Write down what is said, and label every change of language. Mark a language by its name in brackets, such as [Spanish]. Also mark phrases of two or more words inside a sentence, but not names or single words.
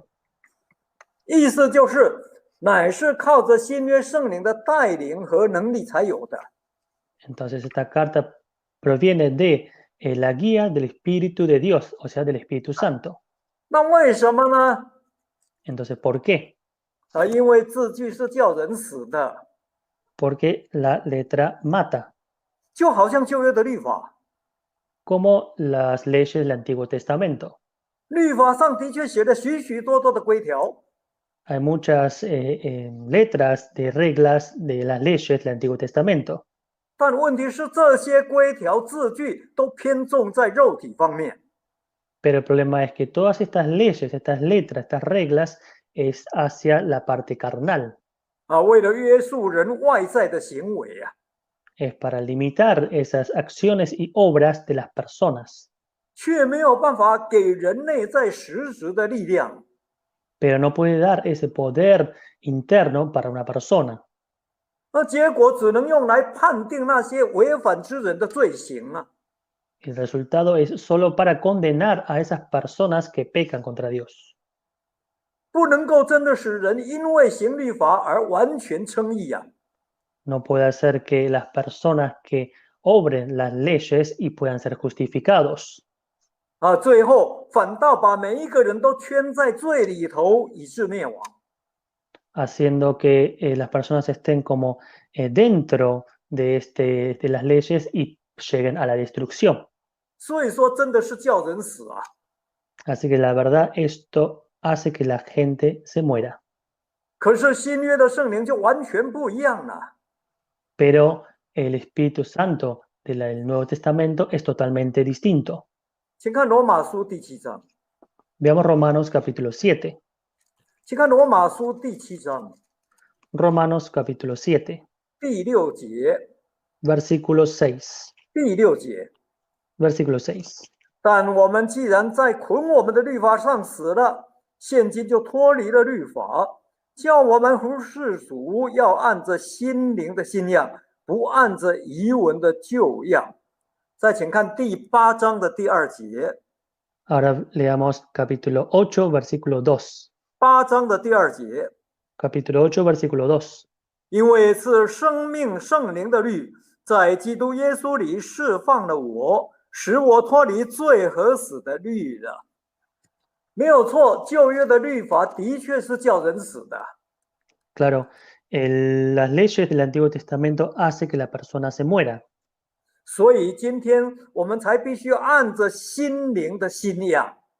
[Chinese] 意思就是，乃是靠着新约圣灵的带领和能力才有的。 [Spanish] Entonces esta carta proviene de la guía del Espíritu de Dios, o sea, del Espíritu Santo. [Chinese] 那为什么呢？ [Spanish] Entonces, ¿por qué? [Chinese] 因为字句是叫人死的， [Spanish] Porque la letra mata, [Chinese] 就好像旧约的律法， [Spanish] como las leyes del Antiguo Testamento. [Chinese] 律法上的确写了许许多多的规条， [Spanish] Hay muchas letras de reglas de las leyes del Antiguo Testamento. [Chinese] 但问题是这些规条字句都偏重在肉体方面。 [Spanish] Pero el problema es que todas estas leyes, estas letras, estas reglas es hacia la parte carnal. [Chinese] 为了约束人外在的行为啊， [Spanish] Es para limitar esas acciones y obras de las personas. [Chinese] 却没有办法给人内在实质的力量。 [Spanish] Pero no puede dar ese poder interno para una persona. [Chinese] 结果只能用来判定那些违反之人的罪行啊。 [Spanish] El resultado es solo para condenar a esas personas que pecan contra Dios. [Chinese] 不能够真的使人因为行律法而完全称义啊。 [Spanish] No puede hacer que las personas que obren las leyes y puedan ser justificados. [Chinese] 最后反倒把每一个人都圈在罪里头，以致灭亡。 [Spanish] Haciendo que las personas estén como dentro de las leyes y lleguen a la destrucción. [Chinese] 所以说，真的是叫人死啊。 [Spanish] Así que la verdad, esto hace que la gente se muera. [Chinese] 可是新约的圣灵就完全不一样了。 [Spanish] Pero el Espíritu Santo del Nuevo Testamento es totalmente distinto. [Chinese] 请看罗马书第7章。 [Spanish] Veamos Romanos capítulo 7. [Chinese] 请看罗马书第7章 [Spanish] Romanos capítulo 7, [Chinese] 第6节。 [Spanish] versículo 6. [Chinese] 第6节。 [Spanish] Versículo 6. [Chinese] 但我们既然在捆我们的律法上死了，现今就脱离了律法，叫我们服事主，要按着心灵的新样，不按着遗文的旧样。再请看第8章的第2节。 [Spanish] Ahora leamos capítulo 8, versículo 2. [Chinese] 8 章的第2节。 [Spanish] Capítulo 8, versículo 2. [Chinese] 因为是生命圣灵的律，在基督耶稣里释放了我，使我脱离罪和死的律了。没有错，旧约的律法的确是叫人死的。 [Spanish] Claro, las leyes del Antiguo Testamento hacen que la persona se muera. [Chinese] 所以今天我们才必须按着心灵的新样。